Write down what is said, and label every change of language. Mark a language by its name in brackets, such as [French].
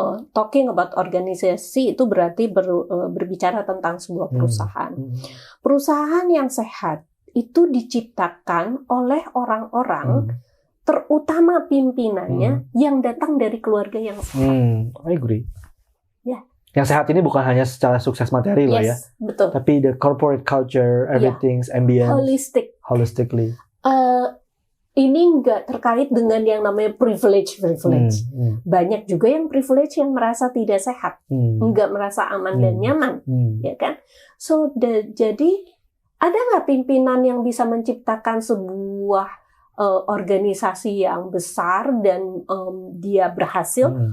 [English] Talking about [Indonesian] organisasi itu berarti berbicara tentang sebuah perusahaan. Perusahaan yang sehat itu diciptakan oleh orang-orang, terutama pimpinannya yang datang dari keluarga yang sehat. [English] I agree. [Indonesian] Ya. Yang sehat ini bukan hanya secara sukses materi loh ya, betul. Tapi [English] the corporate culture, everything's ambience, holistically. [Indonesian] Ini nggak terkait dengan yang namanya privilege. Banyak juga yang privilege yang merasa tidak sehat, nggak merasa aman dan nyaman, ya kan? So, jadi ada nggak pimpinan yang bisa menciptakan sebuah organisasi yang besar dan dia berhasil?